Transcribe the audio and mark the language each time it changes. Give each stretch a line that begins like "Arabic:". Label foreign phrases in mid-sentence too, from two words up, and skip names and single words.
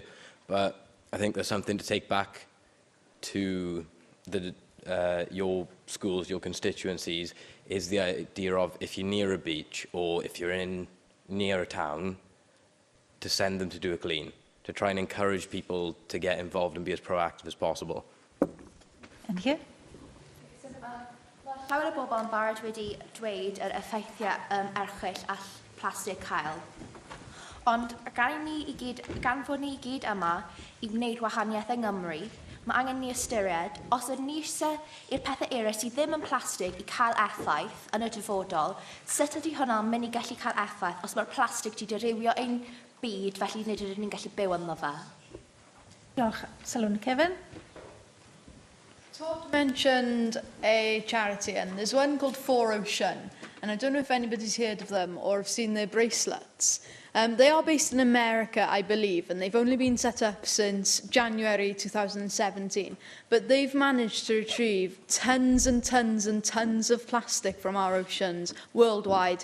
English: But I think there's something to take back to your schools, your constituencies, is the idea of, if you're near a beach or if you're near a town, to send them to do a clean, to try and encourage people to get involved and be as proactive as possible. And here?
Welsh: Llawer o bobl yn barod wedi dweud yr effeithiau erchyll all plastig cael. Ond gan fod ni i gyd yma i wneud wahaniaeth yng Nghymru, mae angen ni ystyried os ydyn ni eisiau i'r pethau eraill sydd ddim yn plastig i cael effaith yn y dyfodol, sut ydy hwnna'n mynd i gallu cael effaith os mae'r plastig wedi dirywio ein byd, felly nid ydyn ni'n gallu byw ynddo fe? Diolch. Sylwn, Kevin?
English: Todd mentioned a charity, and there's one called 4Ocean, and I don't know if anybody's heard of them or have seen their bracelets. They are based in America, I believe, and they've only been set up since January 2017. But they've managed to retrieve tons and tons and tons of plastic from our oceans worldwide.